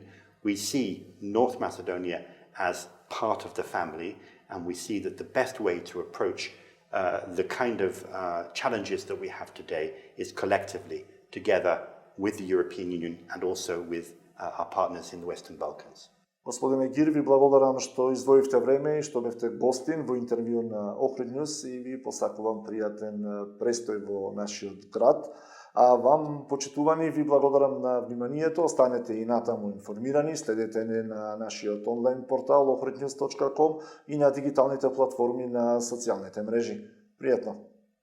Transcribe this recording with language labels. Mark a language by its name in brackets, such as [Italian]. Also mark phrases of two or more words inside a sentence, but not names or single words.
[English] We see North Macedonia as part of the family, and we see that the best way to approach the kind of challenges that we have today is collectively, together with the European Union and also with our partners in the Western Balkans. [Macedonian] Господине Гир, ви благодарам што издвоивте време и што бевте гостин во интервју на OhridNews и ви посакувам пријатен престој во нашиот град. А вам, почитувани, ви благодарам на вниманието. Останете и натаму информирани, следете не на нашиот онлайн портал ohridnews.com и на дигиталните платформи на социјалните мрежи. Пријатно!